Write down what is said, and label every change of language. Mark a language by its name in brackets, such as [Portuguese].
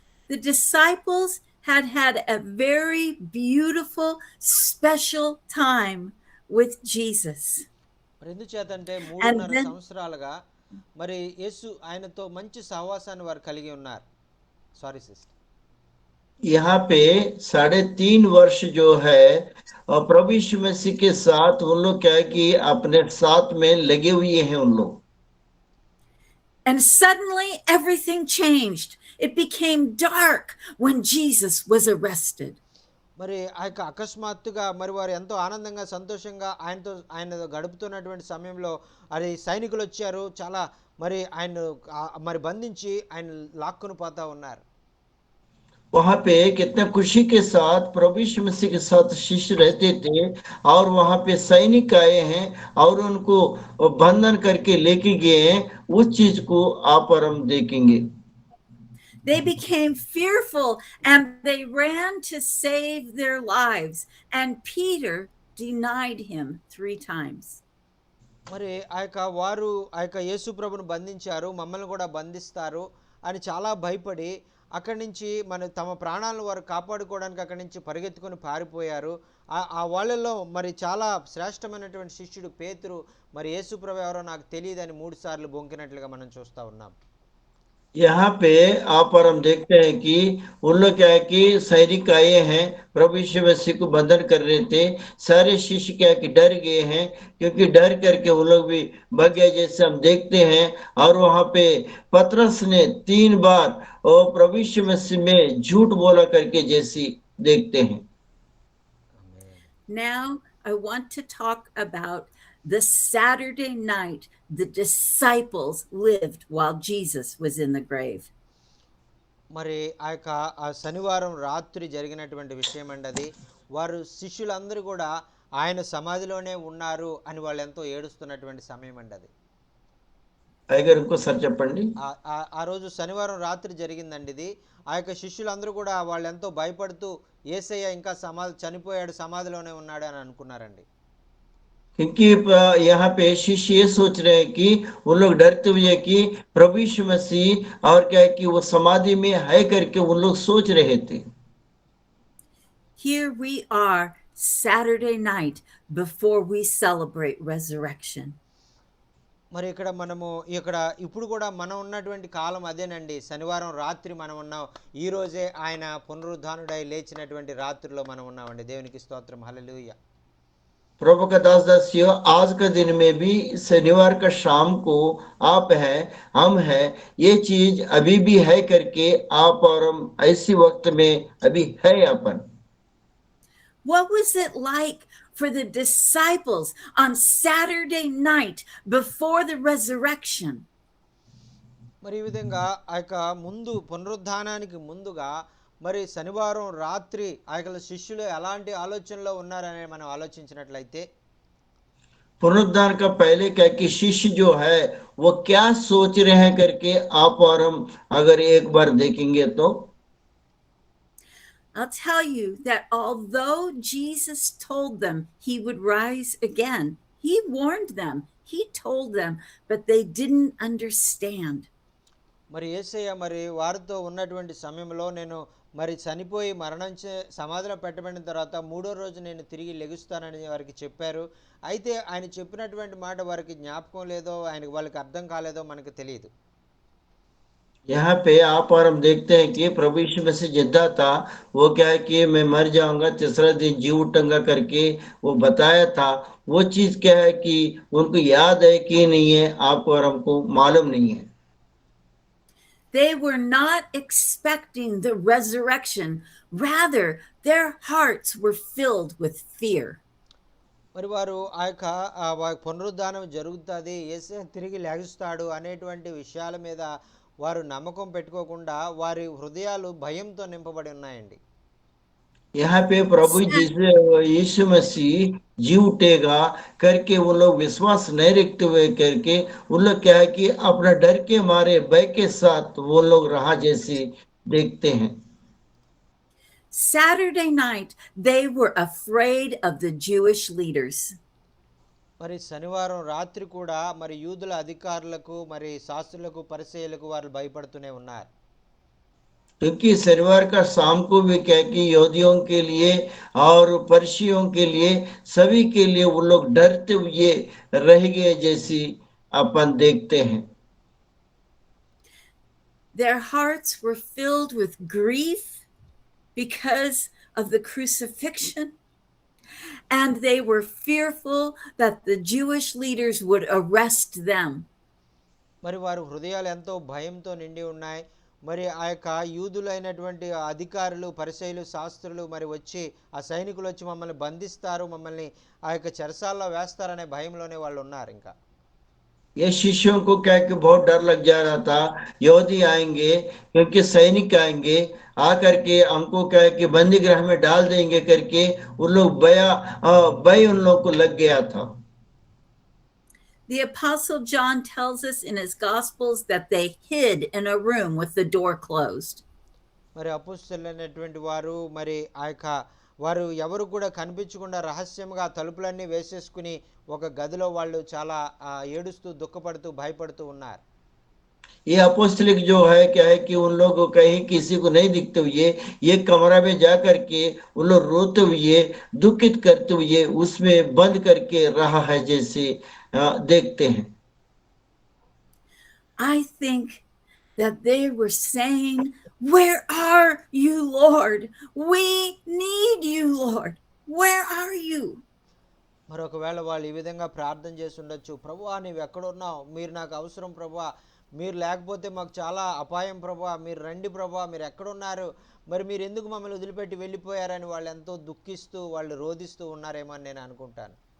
[English] The disciples had had a very beautiful, special time with Jesus. [Telugu] మరి ఎందుచేతంటే [English] And 3.5 then [Telugu] సంవత్సరాలుగా మరి యేసు ఆయనతో మంచి సహవాసాన్ని వారు కలిగి ఉన్నారు. [English] Sorry sister. [Hindi] यहाँ पे 3.5 वर्ष जो है प्रभु यीशु मसीह के साथ उन लोग क्या है कि अपने साथ में लगे हुए हैं उन लोग। [English] And suddenly everything changed. It became dark when Jesus was arrested. [Telugu] మరి ఆ యొక్క అకస్మాత్తుగా మరి వారు ఎంతో ఆనందంగా సంతోషంగా ఆయన గడుపుతున్నటువంటి సమయంలో అది సైనికులు వచ్చారు, చాలా మరి ఆయన మరి బంధించి ఆయన లాక్కుని పోతా ఉన్నారు. [Hindi] वहां पे कितने खुशी के साथ प्रभु यीशु मसीह के साथ शिष्य रहते थे, और वहां पे सैनिक आए हैं और उनको बंधन करके लेके गए हैं। उस चीज को आप और हम देखेंगे। [English] They became fearful and they ran to save their lives. And Peter denied him 3 times. [Telugu] మరి వారు యేసు ప్రభుని బంధించారు, మమ్మల్ని కూడా బంధిస్తారు అని చాలా భయపడి అక్కడి నుంచి తమ ప్రాణాలను వారు కాపాడుకోవడానికి అక్కడి నుంచి పరిగెత్తుకొని పారిపోయారు. ఆ వాళ్ళలో మరి చాలా శ్రేష్టమైనటువంటి శిష్యుడు పేతురు మరి యేసుప్రభు ఎవరో నాకు తెలియదని 3 సార్లు బొంకినట్లుగా మనం చూస్తా ఉన్నాం. [Hindi] यहाँ पे आप और हम देखते हैं कि उन लोग क्या है कि सैनिक आए हैं, प्रभु यीशु मसीह को बंधन कर रहे थे। सारे शिष्य क्या है कि डर गए हैं, क्योंकि डर करके वो लोग भी भाग गए, जैसे हम देखते हैं। और वहां पे पतरस ने 3 बार और प्रभु यीशु मसीह में झूठ बोला करके जैसी देखते हैं। [English] Now, I want to talk about the Saturday night the disciples lived while Jesus was in the grave. [Telugu] మరి ఆ శనివారం రాత్రి జరిగినటువంటి విషయం అండి అది. వారు శిష్యులందరూ కూడా ఆయన సమాధిలోనే ఉన్నారు అని వాళ్ళు ఎంతో ఏడుస్తున్నటువంటి సమయం అండి అది. అయ్యగారు ఇంకో సార్ చెప్పండి. ఆ రోజు శనివారం రాత్రి జరిగిందండి ఇది. ఆ యొక్క శిష్యులందరూ కూడా వాళ్ళు ఎంతో భయపడుతూ యేసయ్య ఇంకా చనిపోయాడు, సమాధిలోనే ఉన్నాడు అని అనుకున్నారండి. [Hindi] क्योंकि यहाँ पे शिष्य ये सोच रहे हैं कि वो लोग डरते हुए कि प्रभु यीशु मसीह और क्या है कि वो समाधि में है करके वो लोग सोच रहे थे. [English] Here we are Saturday night before we celebrate resurrection. [Telugu] మరి ఇప్పుడు కూడా మనం ఉన్నటువంటి కాలం అదేనండి. శనివారం రాత్రి మనం ఉన్నాం. ఈ రోజే ఆయన పునరుద్ధానుడై లేచినటువంటి రాత్రిలో మనం ఉన్నామండి. దేవునికి స్తోత్రం, హల్లెలూయా. [Hindi] प्रभु का दास दासियों, आज का दिन में भी शनिवार का शाम को आप हैं, हम हैं, ये चीज अभी भी है करके आप और हम ऐसी वक्त में अभी है अपन. [English] What was it like for the disciples on Saturday night before the resurrection? [Telugu] మరి ఈ విధంగా ఆ యొక్క పునరుద్ధానానికి ముందుగా మరి శనివారం రాత్రి ఆ యొక్క శిష్యులు ఎలాంటి ఆలోచనలో ఉన్నారని మనం ఆలోచించినట్లయితే, [Hindi] पुनरुद्धान का पहले क्या कि शिष्य जो है वो क्या सोच रहे हैं करके आप और हम अगर एक बार देखेंगे तो [English] I'll tell you that although Jesus told them he would rise again, he warned them, he told them, but they didn't understand. [Telugu] మరి యేసయ్య మరి వారితో ఉన్నటువంటి సమయంలో నేను మరి చనిపోయి సమాధిలో పెట్టబడిన తర్వాత 3వ రోజు నేను తిరిగి లెగుస్తానని వారికి చెప్పారు. అయితే ఆయన చెప్పినటువంటి మాట వారికి జ్ఞాపకం లేదో, వాళ్ళకి అర్థం కాలేదో మనకు తెలియదు. [Hindi] यहाँ पे आप और हम देखते हैं कि प्रभु यीशु मसीह जिंदा था, वो क्या है कि मैं मर जाऊंगा, तीसरा दिन जी उठूंगा करके वो बताया था. वो चीज क्या है कि उनको याद है कि नहीं है, आपको और हमको मालूम नहीं है. [English] They were not expecting the resurrection. Rather, their hearts were filled with fear. [Telugu] మరి వారు ఆ యొక్క పునరుద్ధానం జరుగుతుంది, యేసయ్య తిరిగి లేస్తాడు అనేటువంటి విషయాల మీద వారు నమ్మకం పెట్టుకోకుండా వారి హృదయాలు భయంతో నింపబడి ఉన్నాయండి. [Hindi] यहाँ पे प्रभु यीशु मसीह जी उठेगा करके वो लोग विश्वास नहीं रखते हुए करके वो लोग क्या है कि अपना डर के मारे भय के साथ वो लोग रहा जैसे देखते हैं. [English] Saturday night, they were afraid of the Jewish leaders. [Telugu] మరి శనివారం రాత్రి కూడా మరి యూదుల అధికారులకు, మరి శాస్త్రులకు, పరిసయ్యులకు వారు భయపడుతూనే ఉన్నారు. [Hindi] क्योंकि शनिवार का शाम को भी क्या कि यहूदियों के लिए और फरीसियों के लिए सभी के लिए वो लोग डरते हुए रह गए जैसी अपन देखते हैं. [English] Their hearts were filled with grief because of the crucifixion, and they were fearful that the Jewish leaders would arrest them. [Telugu] మరి వారి హృదయాలు ఎంతో భయంతో నిండి ఉన్నాయి. మరి ఆ యొక్క యూదులైనటువంటి అధికారులు, పరిసయ్యులు, శాస్త్రులు మరి వచ్చి ఆ సైనికులు వచ్చి మమ్మల్ని బంధిస్తారు, మమ్మల్ని ఆ యొక్క చెరసాల్లో వేస్తారనే భయంలోనే వాళ్ళు ఉన్నారు. ఇంకా [Hindi] ये शिष्यों को क्या कि बहुत डर लग जा रहा था, यहूदी आएंगे क्योंकि सैनिक आएंगे आकर के हमको क्या है कि बंदी गृह में डाल देंगे करके उन लोग भय उन लोग को लग गया था. [English] The Apostle John tells us in his Gospels that they hid in a room with the door closed. [Telugu] మరి అపోస్తలులైనటువంటి వారు మరి ఆ యొక్క వారు ఎవరు కూడా కనిపించకుండా రహస్యంగా తలుపులన్నీ వేసేసుకుని ఒక గదిలో వాళ్ళు చాలా ఏడుస్తూ, దుఃఖపడుతూ, భయపడుతూ ఉన్నారు. [Hindi] ये अपोस्तलिक जो है क्या है कि उन लोग कहीं किसी को नहीं दिखते हुए ये कमरा में जा करके उन लोग रोते हुए दुखित करते हुए उसमें बंद करके रहा है जैसे देखते हैं। [English] I think that they were saying, "Where are you, Lord? We need you, Lord. Where are you?" [Telugu] మరొకవేళ వాళ్ళు ఈ విధంగా ప్రార్థన చేసి ఉండొచ్చు, ప్రభువా నీవు ఎక్కడున్నావు, మీరు నాకు అవసరం ప్రభువా, మీరు లేకపోతే మాకు చాలా అపాయం ప్రభువా, మీరు రండి ప్రభువా, మీరు ఎక్కడున్నారు, మరి మీరు ఎందుకు మమ్మల్ని వదిలిపెట్టి వెళ్ళిపోయారని వాళ్ళు ఎంతో దుఃఖిస్తూ వాళ్ళు రోధిస్తూ ఉన్నారేమో అని నేను అనుకుంటాను.